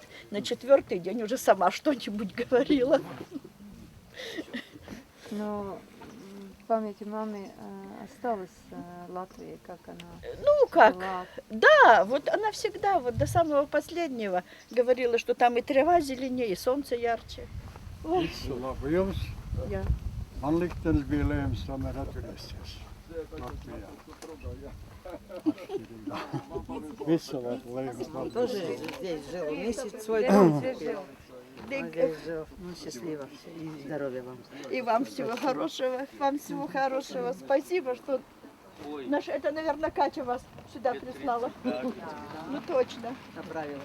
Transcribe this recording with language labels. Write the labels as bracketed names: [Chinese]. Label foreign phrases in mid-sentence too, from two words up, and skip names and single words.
[Russian] На 4-й день уже сама что-нибудь говорила. Но в памяти мамы осталась Латвия, как она Ну как, была. да, вот она всегда, вот до самого последнего говорила, что там и трава зеленее, и солнце ярче. Ой. [Latvian] Visu labu jums. Jā. Man liktenis bija lēms, tomēr atgriezīsies Latvijā. Visu labu lēms. [Russian] Тоже здесь жил. Месяц свой дом Здесь купил. жил. Он здесь жил. Ну, счастливо. И здоровья вам. И вам всего хорошего, вам всего хорошего. Спасибо, что... Это, наверное, Катя вас сюда прислала. Ну, точно. Направила.